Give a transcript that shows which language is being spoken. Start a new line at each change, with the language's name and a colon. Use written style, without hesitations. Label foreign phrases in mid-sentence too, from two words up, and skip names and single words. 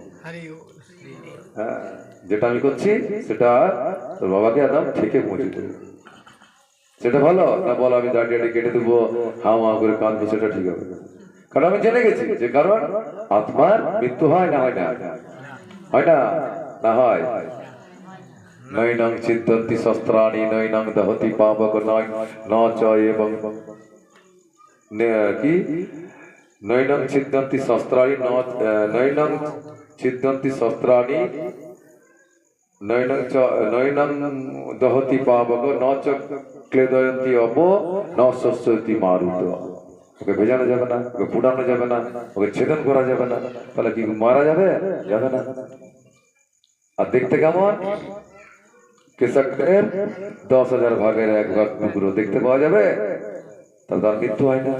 Bangla: হ্যাঁ, যেটা আমি করছি সেটা তোর বাবাকে একদম থেকে পৌঁছে দেবো। সেটা ভালো না বলো আমি দাঁড়িয়ে কেটে দেবো, হাও হাও করে কাঁদবো, সেটা ঠিক হবে? কারণ আমি জেনে গেছি যে কারণ আত্মার মৃত্যু হয় না, হয় না, হয় না, না হয়।
Sanskrit: নৈনং ছিদ্যন্তি শস্ত্রাণি নৈনং দহতি পাবক ন চ এবং কি নৈনং ছিদ্যন্তি শস্ত্রাণি নৈনং ছিদ্যন্তি শস্ত্রাণি নৈনং দহতি পাবক ন চ ক্লেদয়ন্তি অপ ন শস্যতি মারুত।
Bangla: ওকে ভেজানো যাবে না, ওকে পুড়ানো যাবে না, ওকে ছেদন করা যাবে না, তাহলে কি মারা যাবে? যাবে না। আর দেখতে কেমন? কৃষকের 10,000 ভাগের 1 ভাগ টুকরো দেখতে পাওয়া যাবে, তাহলে তার মৃত্যু হয় না।